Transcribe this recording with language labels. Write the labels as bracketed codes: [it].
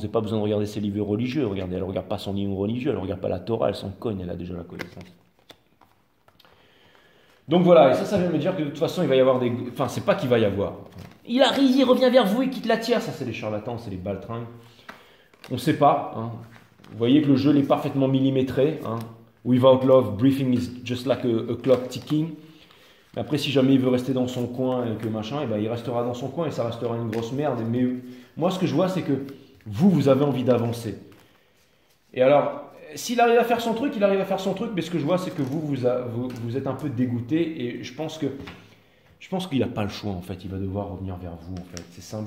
[fr] Vous n'avez pas besoin de regarder ces livres religieux. Regardez, elle ne regarde pas son livre religieux, elle ne regarde pas la Torah, elle s'en cogne, elle a déjà la connaissance. Donc voilà, et ça vient me dire que de toute façon il va y avoir des... Enfin, c'est pas qu'il va y avoir. Il arrive, il revient vers vous et quitte la tiare. Ça, c'est les charlatans, c'est les baltringues. On ne sait pas. Hein. Vous voyez que le jeu est parfaitement millimétré. Hein. [en] Without love, briefing is just like a clock ticking. [fr] Mais après, si jamais il veut rester dans son coin et que machin, et ben, il restera dans son coin et ça restera une grosse merde. Mais moi, ce que je vois, c'est que vous avez envie d'avancer. Et alors, s'il arrive à faire son truc, il arrive à faire son truc. Mais ce que je vois, c'est que vous êtes un peu dégoûté. Et je pense qu'il n'a pas le choix, en fait. Il va devoir revenir vers vous, en fait. C'est simple.